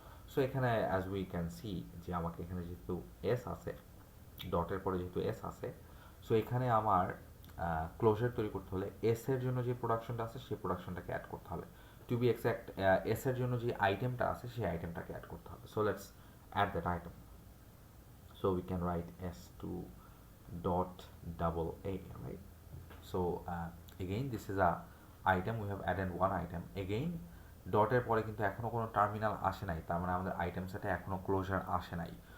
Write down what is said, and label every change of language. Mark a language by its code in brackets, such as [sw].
[bn] So এখানে [en] as we can see [bn] যে আমাকে এখানে যেহেতু এস আছে, ডটের পরে যেহেতু এস আছে, সো এখানে আমার ক্লোজার তৈরি করতে হলে এস এর জন্য যে প্রোডাকশনটা আছে সেই প্রোডাকশনটাকে অ্যাড করতে হবে। [en] to be exact, [bn] এস এর জন্য যে আইটেমটা আছে সেই আইটেমটাকে অ্যাড করতে হবে। [en] So let's add that item. So we can write s2 dot double a, right? So again this is a item, we have added one item. [bn] Again ডটের পরে কিন্তু এখনো কোনো টার্মিনাল আসে নাই, তার মানে আমাদের আইটেম সেটে এখনো ক্লোজার আসে নাই।